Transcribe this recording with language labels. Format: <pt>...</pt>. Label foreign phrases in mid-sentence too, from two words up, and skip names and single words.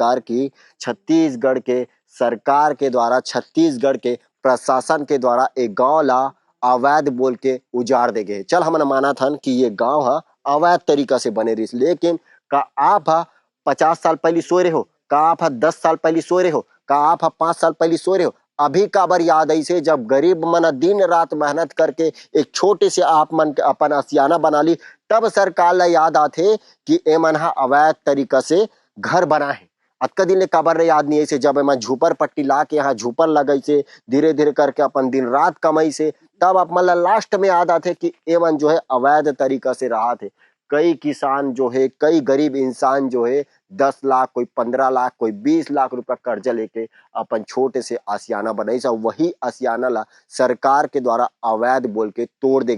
<hne>कार की छत्तीसगढ़ के सरकार के द्वारा, छत्तीसगढ़ के प्रशासन के द्वारा एक गांव ला अवैध बोल के उजाड़ दे गए। चल हमने माना था कि ये गांव है अवैध तरीका से बने रही, लेकिन का आप 50 साल पहले सो रहे हो, का आप 10 साल पहले सो रहे हो, का आप 5 साल पहले सो रहे हो? अभी काबर याद ऐसे जब गरीब मन दिन रात मेहनत करके एक छोटे से आप मन के अपन आसियाना बना ली, तब सरकार ला याद आथे कि ए मन हा अवैध तरीका से घर बना है। अतका दिन ले काबर याद नहीं ऐसे जब मैं झूपर पट्टी ला के यहाँ झूपर लगई से धीरे धीरे करके अपन दिन रात कमाई से, तब आप मन ला लास्ट में याद आथे कि ए मन जो है अवैध तरीका से रहा थे। कई किसान जो है, कई गरीब इंसान जो है 10 लाख, कोई 15 लाख, कोई 20 लाख रुपया कर्जा लेके अपन छोटे से आसियाना बनाई सा, वही आसियाना ला सरकार के द्वारा अवैध बोल के तोड़ दे गए।</hne>